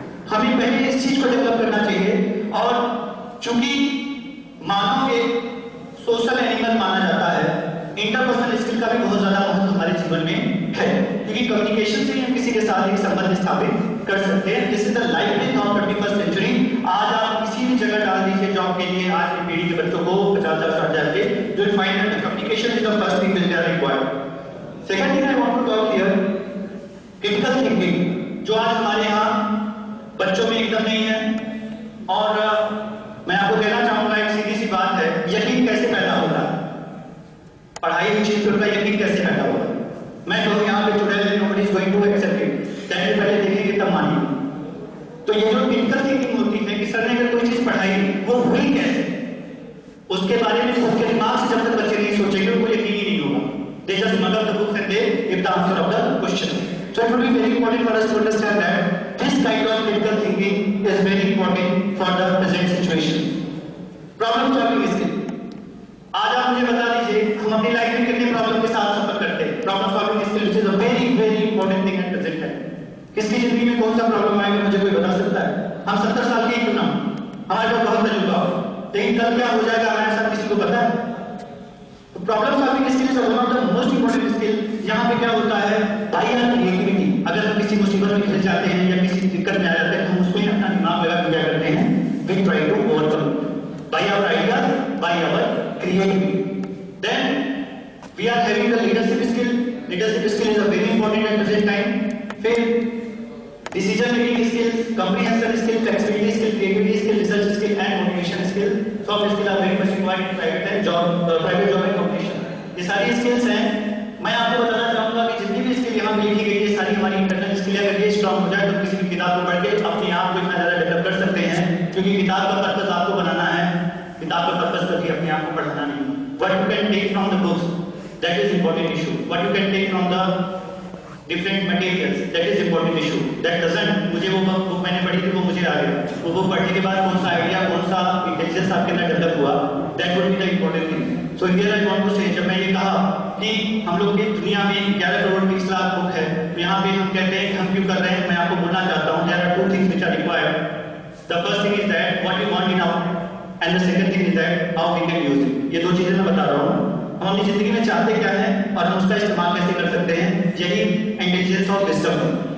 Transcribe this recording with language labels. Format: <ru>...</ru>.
<hi>हमें पहले इस चीज को डेवलप करना चाहिए, और चूंकि मानव एक सोशल एनिमल माना जाता है, इंटरपर्सनल स्किल का भी बहुत ज्यादा महत्व हमारे जीवन में है, क्योंकि कम्युनिकेशन से हम किसी के साथ एक संबंध स्थापित कर सकते हैं।</hi> <en>This is the life of 21st century.</en> <hi>आज आप किसी भी जगह डाल दीजिए जॉब के लिए, आज की पीढ़ी के बच्चों को 50-60 के,</hi> <en>you will find that the communication is the first thing which they are required. Second thing I want to talk here, critical thinking,</en> <hi>जो आज हमारे यहाँ बच्चों में एकदम नहीं है। और मैं आपको कहना चाहूंगा एक सीधी सी बात है, यकीन कैसे पैदा होता है, पढ़ाई की चीज पर यकीन कैसे पैदा होता है। मैं कहूँ यहाँ पे</hi> <en>today nobody is going to accept it,</en> <hi>that पहले देखेंगे तब मानिए। तो ये जो क्रिटिकल थिंकिंग होती है कि सर ने अगर कोई चीज पढ़ाई वो हुई कैसे, उसके बारे में खुद के दिमाग से जब तक बच्चे नहीं सोचेंगे उनको यकीन ही नहीं होगा।</hi> <en>They just mug up the books and they give the answer of the question. So it will be very important for us to understand that this kind of critical thinking is very important for the present situation. Problem solving skill.</en> <hi>आज आप मुझे बता दीजिए हम अपनी life में कितने problem के साथ सफर करते हैं।</hi> <en>Problem solving skill is a very very important thing at present time.</en> <hi>किसकी जिंदगी में कौन सा प्रॉब्लम आएगा मुझे कोई बता सकता है? हम 70 साल के ही क्यों ना, हमारे पास बहुत तजुर्बा हो, लेकिन कल क्या हो जाएगा हमारे साथ किसी को पता है?</hi> <en>Problem solving skill is one of the most important skill.</en> <hi>यहाँ पे क्या होता है,</hi> <en>by our creativity,</en> <hi>अगर हम किसी मुसीबत में घिर जाते हैं या किसी दिक्कत में आ जाते हैं तो हम उसको ही अपना दिमाग लगा के क्या करते हैं,</hi> <en>We try to overcome by our idea, by our creativity. Then we are having the leadership skill. Leadership skill is a very important at present time. फिर decision making skills, comprehension skill, flexibility skill, creativity skill, research skill and motivation skill. Soft skills are very much required in private job and competition.</en> <hi>ये सारी skills हैं। मैं आपको बताना चाहूंगा कि जितनी भी स्किल यहाँ पे लिखी गई है सारी हमारी इंटरनल स्किल है। अगर ये स्ट्रॉन्ग हो जाए तो किसी भी किताब को पढ़ के अपने आप को इतना ज्यादा डेवलप कर सकते हैं, क्योंकि किताब का पर्पस आपको बनाना है, किताब का पर्पस कभी अपने आप को पढ़ाना नहीं।</hi> <en>What you can take from the books, that is important issue. What you can take from the different materials, that is important issue. That doesn't,</en> <hi>मुझे वो बुक मैंने पढ़ी थी वो मुझे आ गया, वो बुक पढ़ने के बाद कौन सा आइडिया, कौन सा इंटेलिजेंस आपके अंदर डेवलप हुआ,</hi> <en>that would be the important thing. So here I want to say,</en> <hi>जब मैं ये कहा कि हम लोग की दुनिया में 11 करोड़ 20 लाख बुक है, तो यहाँ पे हम कहते हैं कि हम क्यों कर रहे हैं, मैं आपको बोलना चाहता हूँ,</hi> <en>there are two things which are required. The first thing is that what you want in out, and the second thing is that how we can use it.</en> <hi>ये दो चीजें मैं बता रहा हूँ। हम अपनी जिंदगी में चाहते क्या है और हम उसका इस्तेमाल कैसे कर सकते हैं, यही इंटेलिजेंस ऑफ विजडम है।</hi>